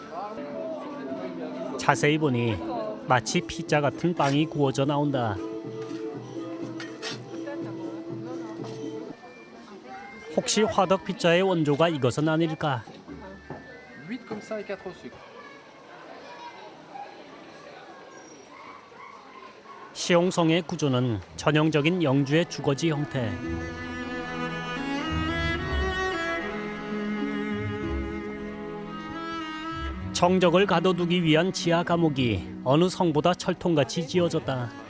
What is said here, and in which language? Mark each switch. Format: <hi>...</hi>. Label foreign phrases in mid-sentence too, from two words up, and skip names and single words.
<ko>자세히 보니 마치 피자 같은 빵이 구워져 나온다. 혹시 화덕 피자의 원조가 이것은 아닐까?</ko> <fr>8 comme ça et 4 au sucre.</fr> <ko>시옹성의 구조는 전형적인 영주의 주거지 형태. 정적을 가둬두기 위한 지하 감옥이 어느 성보다 철통같이 지어졌다.</ko>